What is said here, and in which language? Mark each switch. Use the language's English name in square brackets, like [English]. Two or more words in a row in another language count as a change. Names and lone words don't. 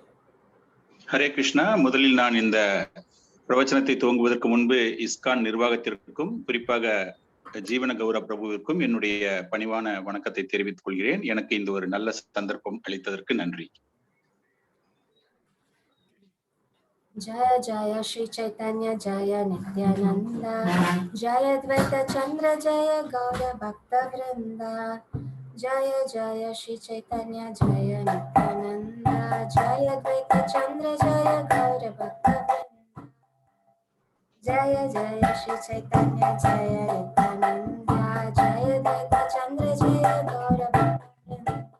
[Tamil] ஹரே கிருஷ்ணா. முதலில் நான் இந்த பிரவச்சனத்தை துவங்குவதற்கு முன்பு இஸ்கான் நிர்வாகத்திற்கும் குறிப்பாக ஜீவன கௌரவ பிரபுவிற்கும் என்னுடைய பணிவான வணக்கத்தை தெரிவித்துக் கொள்கிறேன். எனக்கு இந்த ஒரு நல்ல சந்தர்ப்பம் அளித்ததற்கு நன்றி. [Sanskrit] जय जय श्री चैतन्य जय नित्यानन्द जय द्वैत चन्द्र जय गौर भक्त वृन्द जय जय श्री चैतन्य जय नित्यानन्द जय द्वैत चन्द्र जय गौर भक्त वृन्द जय जय श्री चैतन्य जय नित्यानन्द जय द्वैत चन्द्र जय गौर भक्त वृन्द